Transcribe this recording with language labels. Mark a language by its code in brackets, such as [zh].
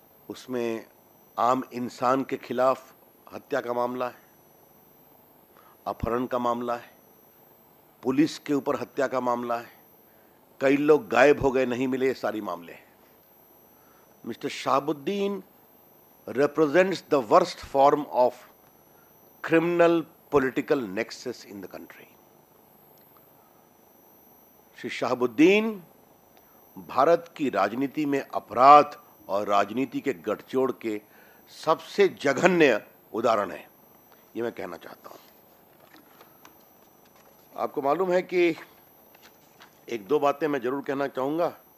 [hi] उसमें आम इंसान के खिलाफ हत्या का मामला है, अपहरण का मामला है, पुलिस के ऊपर हत्या का मामला है, कई लोग गायब हो गए, नहीं मिले, ये सारी मामले हैं। [en] Mister Shahabuddin represents the worst form of criminal political nexus in the country. [hi] Shri Shahabuddin Bharat की राजनीति में अपराध और राजनीति के गठजोड़ के सबसे जघन्य उदाहरण है, ये मैं कहना चाहता हूं। आपको मालूम है कि एक दो बातें मैं जरूर कहना चाहूंगा।